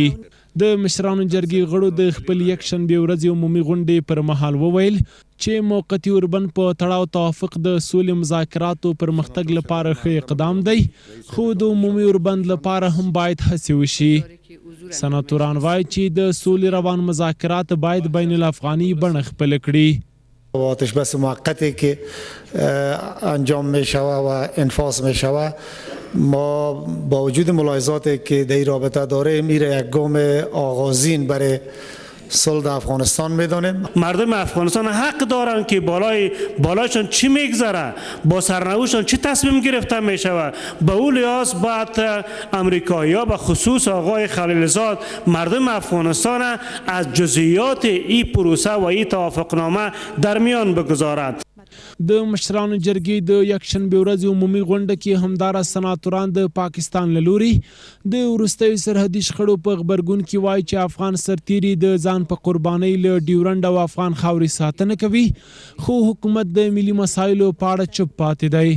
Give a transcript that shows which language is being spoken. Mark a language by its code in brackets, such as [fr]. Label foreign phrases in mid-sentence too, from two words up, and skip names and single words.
[ps] د مشرانو جرګې غړو د خپل یکشنبې ورځې عمومي غونډې پر مهال وویل چې موقتي اوربند په تړاو توافق د سولې مذاکراتو پرمختګ لپاره ښه اقدام دی، خو د عمومي اوربند لپاره هم باید هڅې وشي. سناتوران وایي چې د سولې روان مذاکرات باید بین الافغاني بڼه خپله کړي. [fa] آتش بس موقتی که انجام می شود و انفاذ می شود، ما با وجود ملاحظاتی که در رابطه داره میره یک گام آغازین برای صلح در افغانستان میدانیم. مردم افغانستان حق دارند که بالایشان چی میگذره، با سرنوشتشان چی تصمیم گرفته میشود. به اون لحاظ باید امریکایی‌ها به خصوص آقای خلیلزاد مردم افغانستان از جزئیات این پروسه و این توافقنامه در میان بگذارد. [ps] د مشرانو جرګې د یکشنبې ورځې عمومي غونډه کې همدارا سناتوران د پاکستان له لوري د وروستیو سرحدي شخړو په غبرګون کې وایي چې افغان سرتیري د ځان په قربانۍ له ډیورنډ او افغان خاورې ساتنه کوي، خو حکومت د ملي مسایلو په اړه چوپ پاتې دی.